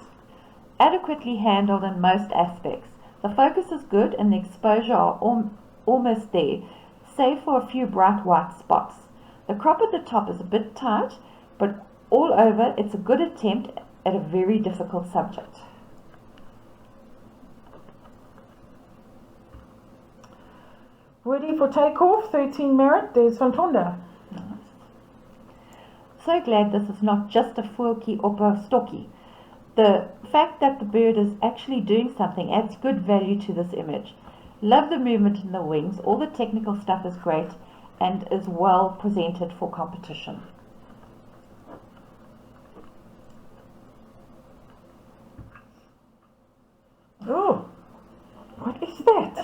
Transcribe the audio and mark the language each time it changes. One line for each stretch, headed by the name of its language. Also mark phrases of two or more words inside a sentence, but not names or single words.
English: Adequately handled in most aspects. The focus is good and the exposure are almost there, save for a few bright white spots. The crop at the top is a bit tight, but all over it's a good attempt at a very difficult subject. Ready for takeoff, 13 merit, Des van Tonder. So glad this is not just a
Afrikaans: voeltjie op 'n stokkie.
English: The fact that the bird is actually doing something adds good value to this image. Love the movement in the wings, all the technical stuff is great and is well presented for competition. Oh, what is that?